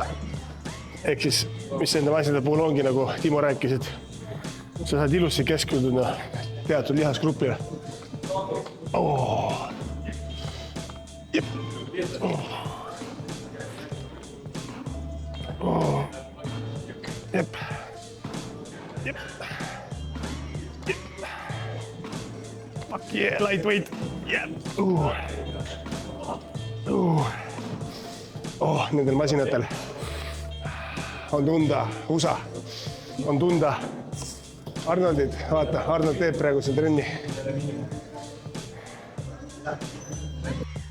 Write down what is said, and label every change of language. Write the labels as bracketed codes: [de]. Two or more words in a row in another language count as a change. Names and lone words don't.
[et] Ehk siis, mis enda asjade puhul ongi, nagu Timo rääkis, et sa saad ilusti keskenduda teatud lihasgrupile. Jep. Jep. [en] Fuck yeah, lightweight. [et] Jep. Nendel masinatel on tunda USA, on tunda Arnoldit. Vaata, Arnold teeb praegu seal trenni.